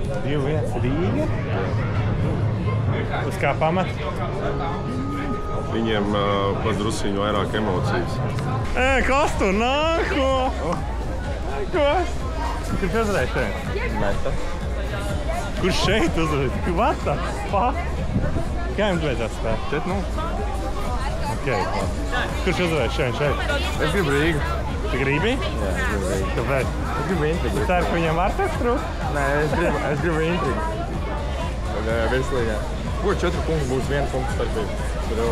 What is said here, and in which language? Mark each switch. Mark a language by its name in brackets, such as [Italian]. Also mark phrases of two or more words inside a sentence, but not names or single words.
[Latvian] 2-1 Rīga? Uz kā pamat? Viņiem padrusiņu vairāk emocijas. Kas tu nāk? Ko? Kurš uzvarēja šeit? Meta. Kurš šeit uzvarēja? [English] What the fuck? [Latvian] Kā jums beidzās spēlēt? 4-0. Ok. Kurš uzvarēja šeit? Es gribu Rīgu. Tu gribi? Jā, es gribu Rīgu. Kāpēc? Es gribu intrigu. Tu ceru, ka viņam var tas trūkt? Nē, es gribu intrigu. Virslīgā. Ko 4 punkti būs 1 punkts starpība?